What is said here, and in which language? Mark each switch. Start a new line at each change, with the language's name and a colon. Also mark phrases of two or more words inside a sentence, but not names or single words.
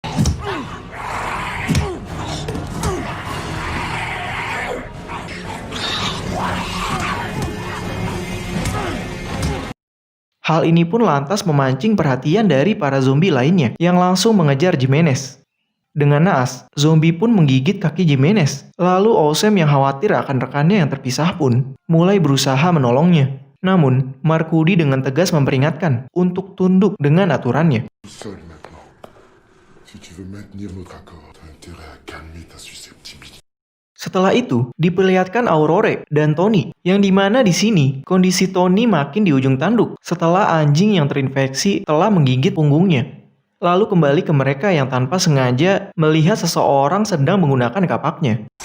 Indonesian: Hal ini pun lantas memancing perhatian dari para zombie lainnya yang langsung mengejar Jimenez. Dengan naas, zombie pun menggigit kaki Jimenez. Lalu Osem yang khawatir akan rekannya yang terpisah pun mulai berusaha menolongnya. Namun, Markudi dengan tegas memperingatkan untuk tunduk dengan aturannya.
French: Seul maintenant. Si tu veux maintenir notre accord, t'as intérêt à calmer ta susceptibilité.
Indonesian: Setelah itu, diperlihatkan Aurore dan Tony, yang dimana di sini kondisi Tony makin di ujung tanduk setelah anjing yang terinfeksi telah menggigit punggungnya. Lalu kembali ke mereka yang tanpa sengaja melihat seseorang sedang menggunakan kapaknya.